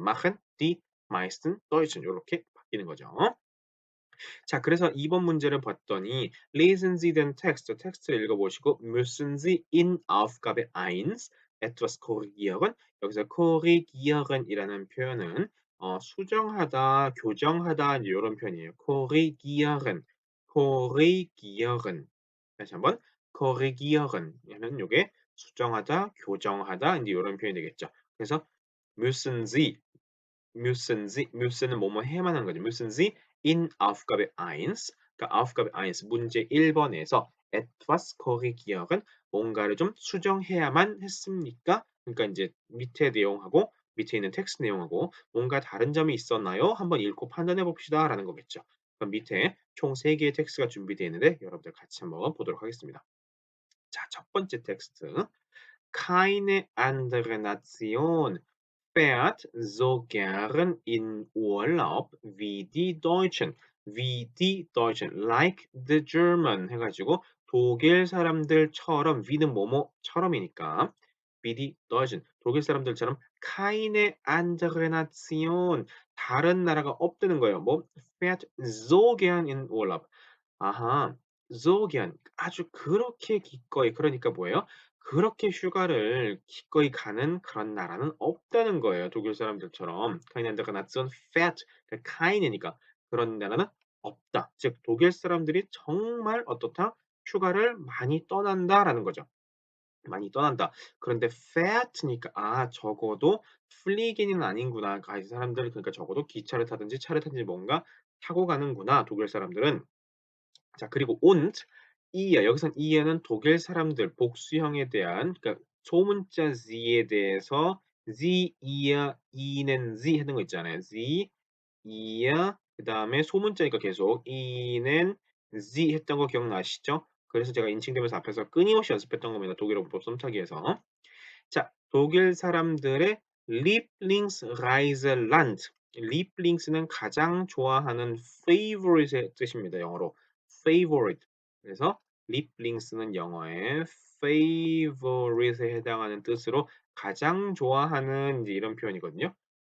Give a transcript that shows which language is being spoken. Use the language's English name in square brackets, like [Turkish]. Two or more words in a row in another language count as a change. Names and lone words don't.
[German] machen die meisten Deutschen [Korean] 이렇게 바뀌는 거죠. 자, 그래서 2번 문제를 봤더니 [German] lesen Sie den Text, [Korean] 텍스트를 읽어보시고 [German] müssen Sie in Aufgabe 1 etwas korrigieren. [Korean] 여기서 korrigieren이라는 표현은 수정하다, 교정하다 이런 표현이에요. korrigieren, korrigieren. 다시 한번 korrigieren 하면 이게 수정하다, 교정하다 이제 이런 표현이 되겠죠. 그래서 [German] müssen Sie [Korean] müssen은 뭐뭐 해야만 하는 거죠. [German] müssen Sie in Aufgabe 1, [Korean] 그러니까 Aufgabe 1 문제 1번에서 [German] etwas korrigieren [Korean] 뭔가를 좀 수정해야만 했습니까? 그러니까 이제 밑에 내용하고 밑에 있는 텍스트 내용하고 뭔가 다른 점이 있었나요? 한번 읽고 판단해 봅시다라는 거겠죠. 그럼 밑에 총 3개의 텍스트가 준비되어 있는데 여러분들 같이 한번 보도록 하겠습니다. 자, 첫 번째 텍스트. [German] Keine andere Nation fährt so gern in Urlaub wie die Deutschen. Wie die Deutschen, [English] like the German [Korean] 해가지고 독일 사람들처럼 wie는 뭐뭐처럼이니까 [German] wie die Deutschen, [Korean] 독일 사람들처럼 [German] keine andere Nation, [Korean] 다른 나라가 없다는 거예요. [German] 뭐 fährt so gern in Urlaub. 아하, so gern, [Korean] 아주 그렇게 기꺼이, 그러니까 뭐예요? 그렇게 휴가를 기꺼이 가는 그런 나라는 없다는 거예요. 독일 사람들처럼. [German] keine andere Nation fährt, [Korean] 그러니까 keine니까 그런 나라는 없다. 즉 독일 사람들이 정말 어떻다? 휴가를 많이 떠난다라는 거죠. 많이 떠난다. 그런데 fährt니까 적어도 fliegен은 아닌구나. 이 사람들 그러니까 적어도 기차를 타든지 차를 타든지 뭔가 타고 가는구나. 독일 사람들은. 자, 그리고 und 이어 여기선 이어는 독일 사람들 복수형에 대한 그러니까 소문자 sie에 대해서 [German] sie, ihr, ihnen, sie [Korean] 하는 거 있잖아요. [German] sie, ihr [Korean] 그다음에 소문자니까 계속 [German] ihnen, sie [Korean] 했던 거 기억나시죠? 그래서 제가 인칭되면서 앞에서 끊임없이 연습했던 겁니다. 독일어 문법 썸타기에서. 자, 독일 사람들의 Lieblingsreiseland. Lieblings는 가장 좋아하는 [English] favorite의 뜻입니다. [Korean] 영어로 favorite. 그래서 Lieblings는 영어의 favorite에 해당하는 뜻으로 가장 좋아하는 이제 이런 표현이거든요.